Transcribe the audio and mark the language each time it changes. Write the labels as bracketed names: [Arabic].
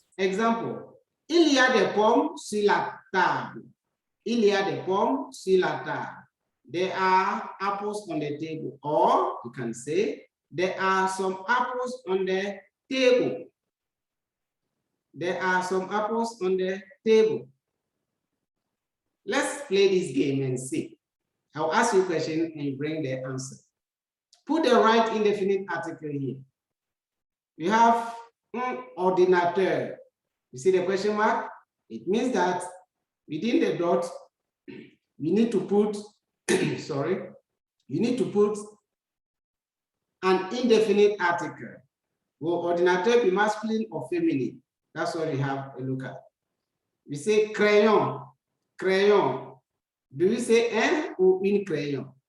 [French] Example, il y a des pommes sur la table. Il y a des pommes sur la table. [English] There are apples on the table. Or you can say, there are some apples on the table. There are some apples on the table. Let's play this game and see. I'll ask you a question and you bring the answer. Put the right indefinite article here. We have un ordinateur. You see the question mark? It means that within the dot, you need to put, sorry, you need to put an indefinite article. Will ordinateur be masculine or feminine? That's what we have a look at. We say crayon, crayon. Do we say [French] un ou une crayon?